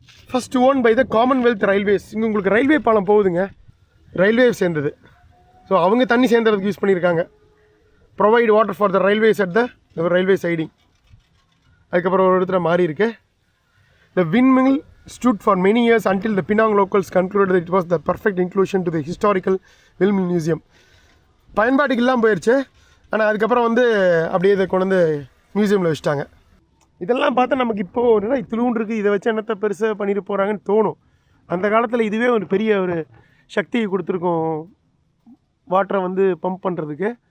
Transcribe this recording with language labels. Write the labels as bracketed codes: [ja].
[en] First own by the Commonwealth Railways. [ta] இங்கே உங்களுக்கு railway பாலம் போகுதுங்க, ரயில்வே சேர்ந்தது. ஸோ அவங்க தண்ணி சேர்ந்ததுக்கு யூஸ் பண்ணியிருக்காங்க. [en] Provide water for the railways at the railway siding. [ta] அதுக்கப்புறம் ஒரு இடத்துல மாறி இருக்கு. [en] The windmill stood for many years until the Penang locals concluded that it was the perfect inclusion to the historical windmill museum. [ta] பயன்பாட்டுக்கு இல்லாமல் போயிடுச்சு, ஆனால் அதுக்கப்புறம் வந்து அப்படியே இதை கொண்டு வந்து மியூசியமில் வச்சுட்டாங்க. இதெல்லாம் பார்த்தா நமக்கு இப்போது என்னடா இத்திலூண்டு இருக்குது, இதை வச்சு என்னத்தை பெருசாக பண்ணிட்டு போகிறாங்கன்னு தோணும். அந்த காலத்தில் இதுவே ஒரு பெரிய ஒரு சக்தியை கொடுத்துருக்கோம் வாட்டரை வந்து பம்ப் பண்ணுறதுக்கு.